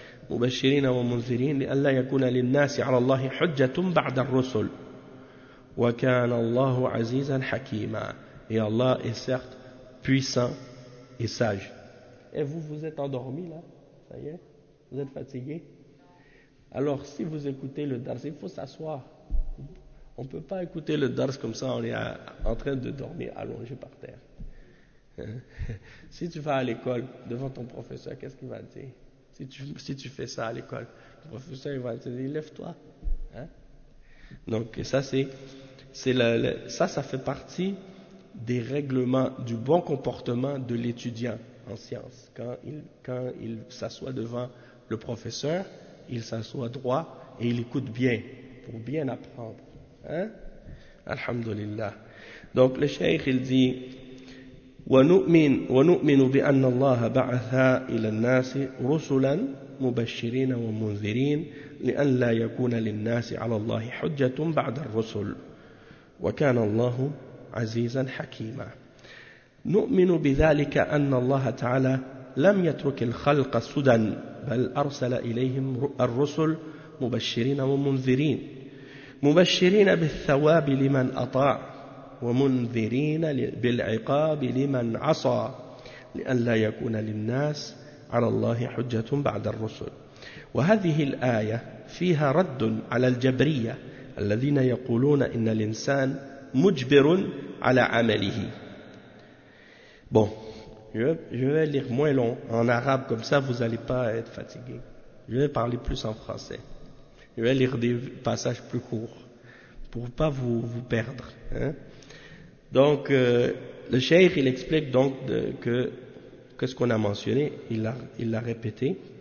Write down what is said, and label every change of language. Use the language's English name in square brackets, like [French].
[Arabic] مبشرين ومنذرين لئلا يكون للناس على الله حجة بعد الرسل وكان الله عزيزا حكيما. [French] Et Allah est certes puissant et sage. Et vous êtes endormi là, ça y est, vous êtes fatigué. Alors si vous écoutez le dars, il faut s'asseoir. On peut pas écouter le dars comme ça, on est en train de dormir allongé par terre. Si tu vas à l'école devant ton professeur, qu'est-ce qu'il va dire? Si tu fais ça à l'école, le professeur il va te dire lève-toi. Hein? Donc ça ça fait partie des règlements du bon comportement de l'étudiant en sciences. Quand il s'assoit devant le professeur, il s'assoit droit et il écoute bien pour bien apprendre. Hein? Alhamdulillah. Donc le cheikh il dit. [Arabic] ونؤمن بأن الله بعث إلى الناس رسلا مبشرين ومنذرين لأن لا يكون للناس على الله حجة بعد الرسل وكان الله عزيزا حكيما نؤمن بذلك أن الله تعالى لم يترك الخلق سدى بل أرسل إليهم الرسل مبشرين ومنذرين مبشرين بالثواب لمن أطاع ومنذرين بالعقاب لمن عصى لئلا يكون للناس على الله حجة بعد الرسل وهذه الآية فيها رد على الجبرية الذين يقولون إن الإنسان مجبر على عمله. [French] Bon, je vais lire moins long en arabe, comme ça vous allez pas être fatigué. Je vais parler plus en français. Je vais lire des passages plus courts pour pas vous perdre, hein. Donc, le cheikh, il explique donc que ce qu'on a mentionné, il l'a répété.